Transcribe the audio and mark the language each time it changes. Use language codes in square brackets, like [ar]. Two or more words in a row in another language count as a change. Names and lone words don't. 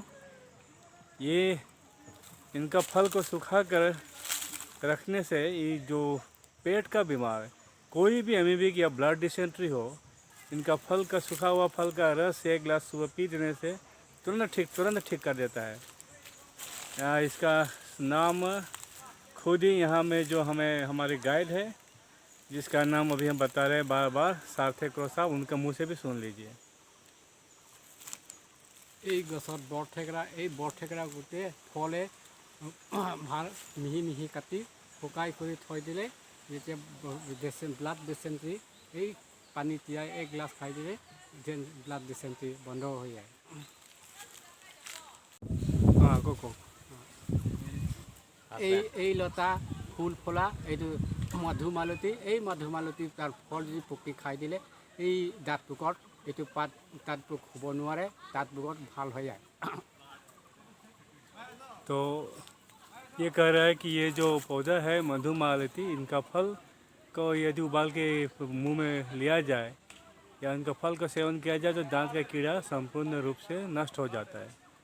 [hi] ये इनका फल को सुखा कर रखने से ये जो पेट का बीमार है, कोई भी एमीबिक या [en] blood dysentery [hi] हो, इनका फल का सूखा हुआ फल का रस एक गिलास सुबह पी देने से तुरंत ठीक कर देता है। इसका नाम खुद ही यहाँ में जो हमारे गाइड है, जिसका नाम अभी हम बता रहे हैं बार बार, सार्थक साहब, उनके मुंह से भी सुन लीजिए। [as] এই গছত বৰ ঠেকেৰা গোটেই ফলে ভাল মিহি মিহি কাটি শুকাই কৰি থৈ দিলে, যেতিয়া [en] blood dysentery [as] এই পানী তিয়াই এক গ্লাছ খাই দিলে [en] blood dysentery [as] বন্ধ হৈ যায়। এই লতা ফুল ফলা এইটো মধুমালতী। এই মধুমালতী তাৰ ফল যদি পকি খাই দিলে এই দাঁত পোকত এইটো পাত দাঁত পোক হ'ব নোৱাৰে, দাঁত পোকত ভাল হৈ যায়। [hi] तो ये कह रहा है कि ये जो पौधा है मधुमालती, इनका फल को यदि उबाल के मुंह में लिया जाए या इनका फल का सेवन किया जाए तो दांत का कीड़ा संपूर्ण रूप से नष्ट हो जाता है।